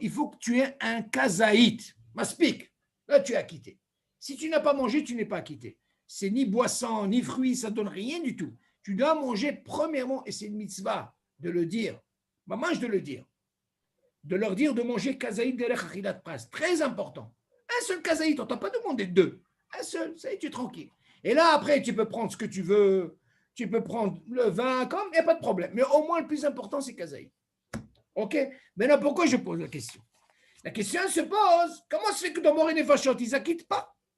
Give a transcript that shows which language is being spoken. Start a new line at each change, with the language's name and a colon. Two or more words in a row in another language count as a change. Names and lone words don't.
French: Il faut que tu aies un kazaït. Maspik. Là, tu es acquitté. Si tu n'as pas mangé, tu n'es pas acquitté. c'est ni boisson, ni fruits, ça ne donne rien du tout. Tu dois manger premièrement, et c'est une mitzvah de le dire, maman, de le dire, de leur dire de manger
Hebrew: כזית דרך אכילת פרס.
French: Très important. Un seul kazaït, on ne t'a pas demandé deux. Un seul, ça y est, tu es tranquille. Et là, après, tu peux prendre ce que tu veux, tu peux prendre le vin, comme, il n'y a pas de problème. Mais au moins, le plus important, c'est kazaït. OK? Maintenant, pourquoi je pose la question? La question se pose, comment se fait que dans Moreh Nefashot, ils n'acquittent pas?